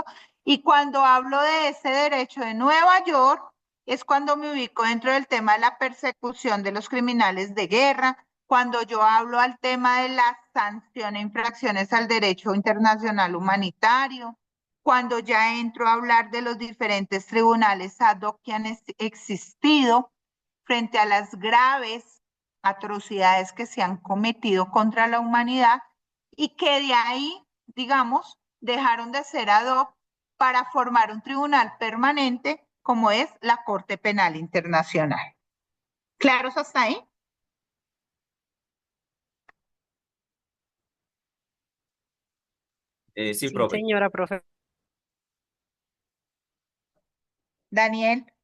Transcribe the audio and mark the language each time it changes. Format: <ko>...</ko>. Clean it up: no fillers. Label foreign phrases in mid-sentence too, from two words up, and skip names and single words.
<es>Y cuando hablo de ese derecho de Nueva York, es cuando me ubico dentro del tema de la persecución de los criminales de guerra, cuando yo hablo al tema de la sanción e infracciones al derecho internacional humanitario, cuando ya entro a hablar de los diferentes tribunales</es> <la>ad hoc</la> <es>que han existido frente a las graves atrocidades que se han cometido contra la humanidad y que de ahí, digamos, dejaron de ser</es> <la>ad hoc</la> <es>para formar un tribunal permanente como es la Corte Penal Internacional. ¿Claros hasta ahí? Sí, Sí, profe. señora profe. Daniel,</es>